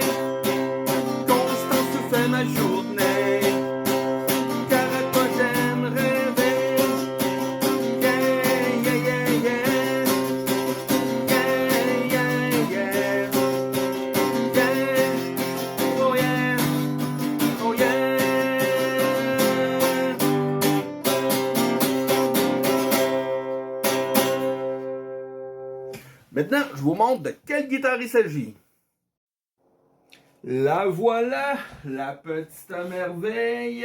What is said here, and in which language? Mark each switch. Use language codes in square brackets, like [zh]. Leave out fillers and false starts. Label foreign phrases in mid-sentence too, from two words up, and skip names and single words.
[fr] Constance, tu fais ma journée, car à toi j'aime rêver. Yeah, yeah, yeah, yeah. Yeah, yeah, yeah. Yeah. Oh yeah, oh yeah. Maintenant, je vous montre de quelle guitare il s'agit. La voilà, la petite merveille.